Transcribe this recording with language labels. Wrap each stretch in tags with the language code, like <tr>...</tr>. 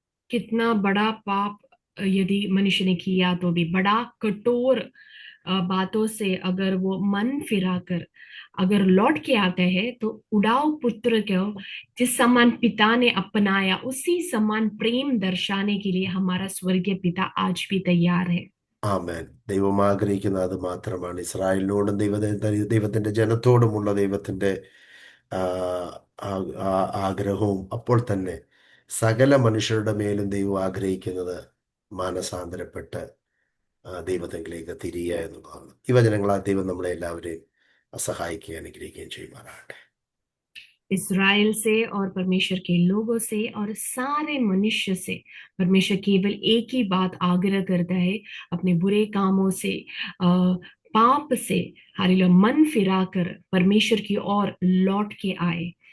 <hi>कितना बड़ा पाप यदि मनुष्य ने किया, तो भी बड़ा कठोर बातों से अगर वो मन फिराकर अगर लौट के आते हैं, तो उड़ाऊ पुत्र को जिस समान पिता ने अपनाया, उसी समान प्रेम दर्शाने के लिए हमारा स्वर्गीय पिता आज भी तैयार है।</hi> <ml>ആമേൻ. ദൈവം ആഗ്രഹിക്കുന്ന അത് മാത്രമാണ്. ഇസ്രായേലിനോടും ദൈവത്തിന്റെ ജനത്തോടുമുള്ള ദൈവത്തിന്റെ ആ, ആഗ്രഹവും അപ്പോൾ തന്നെ സകല മനുഷ്യരുടെ മേലും ദൈവം ആഗ്രഹിക്കുന്നത് മാനസാന്തരപ്പെട്ട് ദൈവത്തിലേക്ക് തിരിയുക എന്നുള്ളതാണ്. ഈ വചനങ്ങളാൽ ദൈവം നമ്മളെ എല്ലാവരെയും സഹായിക്കുകയും അനുഗ്രഹിക്കുകയും ചെയ്യുമാറാകട്ടെ.</ml> <hi>इस्राएल से और परमेश्वर के लोगों से और सारे मनुष्य से परमेश्वर केवल एक ही बात आग्रह करता है, अपने बुरे कामों से, पाप से, हालेलुया, मन फिराकर परमेश्वर की ओर लौट के आए।</hi>